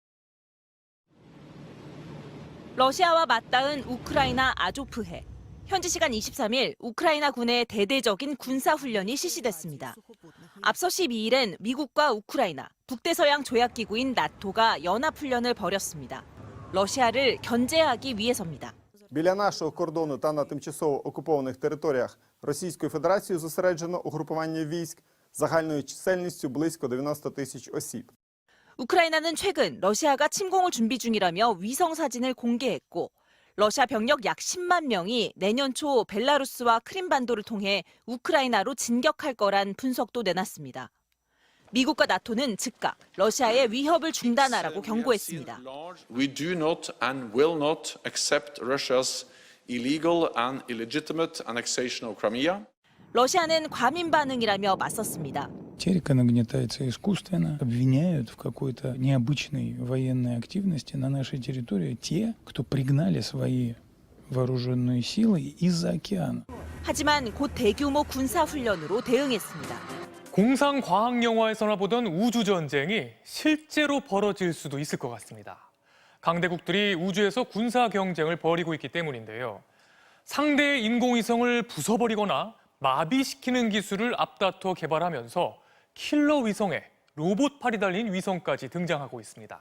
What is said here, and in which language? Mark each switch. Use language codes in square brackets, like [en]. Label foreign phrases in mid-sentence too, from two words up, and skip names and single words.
[ko] 러시아와 맞닿은 우크라이나 아조프해. 현지 시간 23일 우크라이나 군의 대대적인 군사훈련이 실시됐습니다. 앞서 12일엔 미국과 우크라이나, 북대서양 조약기구인 나토가 연합훈련을 벌였습니다. 러시아를 견제하기 위해서입니다. [uk] Біля нашого кордону та на тимчасово окупованих територіях Російської Федерації зосереджено угрупування військ загальною чисельністю близько 90 тисяч осіб. [ko] 우크라이나는 최근 러시아가 침공을 준비 중이라며 위성 사진을 공개했고, 러시아 병력 약 10만 명이 내년 초 벨라루스와 크림반도를 통해 우크라이나로 진격할 거란 분석도 내놨습니다. 미국과 나토는 즉각 러시아의 위협을 중단하라고 경고했습니다. [en] We do not and will not accept Russia's illegal and illegitimate annexation of Crimea. [ko] 러시아는 과민 반응이라며 맞섰습니다. [ru] Терека нагнетается искусственно, обвиняют в какой-то необычной военной активности на нашей территории те, кто пригнали свои вооруженные силы из-за океана. [ko] 하지만 곧 대규모 군사 훈련으로 대응했습니다. 공상 과학 영화에서나 보던 우주 전쟁이 실제로 벌어질 수도 있을 것 같습니다. 강대국들이 우주에서 군사 경쟁을 벌이고 있기 때문인데요. 상대의 인공위성을 부숴버리거나 마비시키는 기술을 앞다퉈 개발하면서 킬러 위성에 로봇팔이 달린 위성까지 등장하고 있습니다.